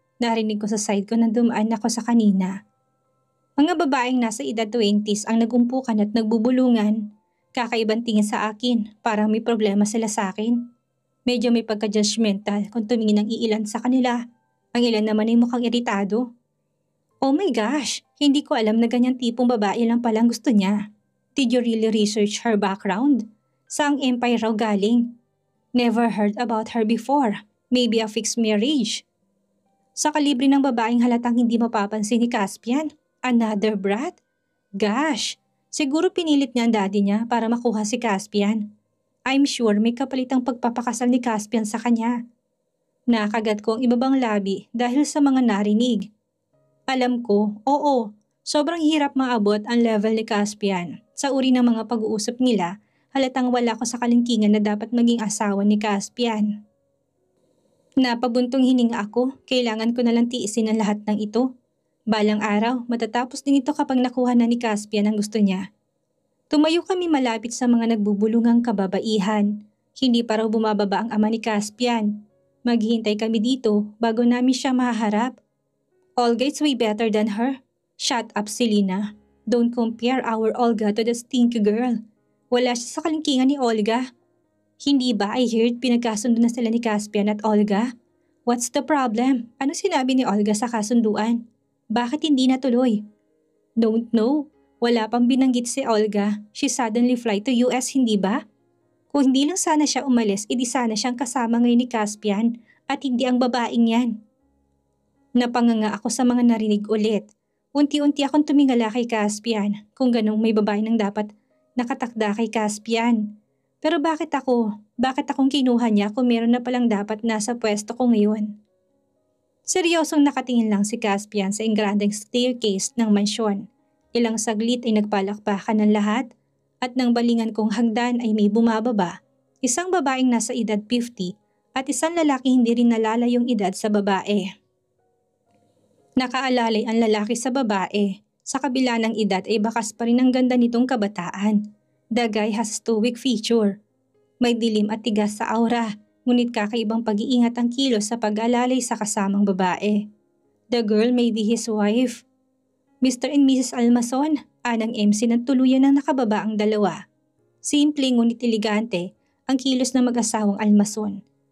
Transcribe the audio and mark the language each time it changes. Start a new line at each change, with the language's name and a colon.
Filipino: Narinig ko sa side ko nang dumaan ako sa kanina. Mga babaeng nasa edad 20s ang nagumpukan at nagbubulungan. Kakaibang tingin sa akin, parang may problema sila sa akin. Medyo may pagka-judgmental kung tumingin ng iilan sa kanila. Ang ilan naman ay mukhang iritado.
English: Oh my gosh,
Filipino: hindi ko alam na ganyang tipong babae lang palang gusto niya.
English: Did you really research her background?
Filipino: Saang empire raw galing?
English: Never heard about her before. Maybe a fixed marriage.
Filipino: Sa kalibre ng babaeng halatang hindi mapapansin ni Caspian.
English: Another brat? Gosh,
Filipino: siguro pinilit niya ang daddy niya para makuha si Caspian.
English: I'm sure
Filipino: may kapalitang pagpapakasal ni Caspian sa kanya. Nakagat ko ang ibabang labi dahil sa mga narinig. Alam ko, oo, sobrang hirap maabot ang level ni Caspian. Sa uri ng mga pag-uusap nila, halatang wala ko sa kalingkingan na dapat maging asawa ni Caspian. Napabuntong hininga ako, kailangan ko nalang tiisin ang lahat ng ito. Balang araw, matatapos din ito kapag nakuha na ni Caspian ang gusto niya. Tumayo kami malapit sa mga nagbubulungang kababaihan. Hindi pa raw bumababa ang ama ni Caspian. Maghihintay kami dito bago namin siya mahaharap.
English: Olga is way better than her. Shut up, Selena. Don't compare our Olga to the stinky girl.
Filipino: Wala siya sa kalingkingan ni Olga. Hindi ba
English: I heard
Filipino: pinagkasundo na sila ni Caspian at Olga?
English: What's the problem?
Filipino: Ano sinabi ni Olga sa kasunduan? Bakit hindi natuloy?
English: Don't know.
Filipino: Wala pang binanggit si Olga.
English: She suddenly fly to US,
Filipino: hindi ba? Kung hindi lang sana siya umalis, edi sana siyang kasama ngayon ni Caspian at hindi ang babaeng yan. Napanganga ako sa mga narinig ulit. Unti-unti akong tumingala kay Caspian kung ganong may babae nang dapat nakatakda kay Caspian. Pero bakit ako? Bakit akong kinuha niya kung meron na palang dapat nasa pwesto ko ngayon? Seryosong nakatingin lang si Caspian sa engrandeng staircase ng mansyon. Ilang saglit ay nagpalakpakan ng lahat at nang balingan kong hagdan ay may bumababa. Isang babaeng nasa edad 50 at isang lalaki hindi rin nalalayong edad sa babae. Nakaalalay ang lalaki sa babae. Sa kabila ng edad ay bakas pa rin ang ganda nitong kabataan.
English: The guy has stoic feature.
Filipino: May dilim at tigas sa aura, ngunit kakaibang pag-iingat ang kilos sa pag-alalay sa kasamang babae.
English: The girl may be his wife. Mr. and Mrs.
Filipino: Almason, anang MC ng tuluyan ng nakababa ang dalawa. Simple ngunit elegante ang kilos ng mag-asawang Almason.